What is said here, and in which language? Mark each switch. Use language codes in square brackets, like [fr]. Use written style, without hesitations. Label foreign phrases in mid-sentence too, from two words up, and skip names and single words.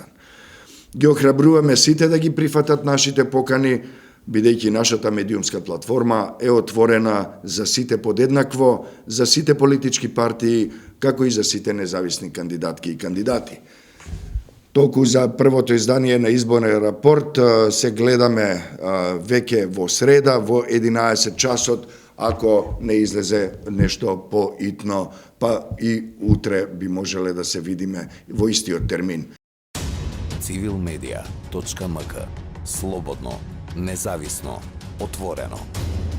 [mk] Ги охрабруваме сите да ги прифатат нашите покани, бидејќи нашата медиумска платформа е отворена за сите подеднакво, за сите политички партии, како и за сите независни кандидатки и кандидати. Толку за првото издание на изборен рапорт се гледаме веќе во среда, во 11 часот, ако не излезе нешто поитно, па и утре би можеле да се видиме во истиот термин. civilmedia.mk. Слободно, независно, отворено.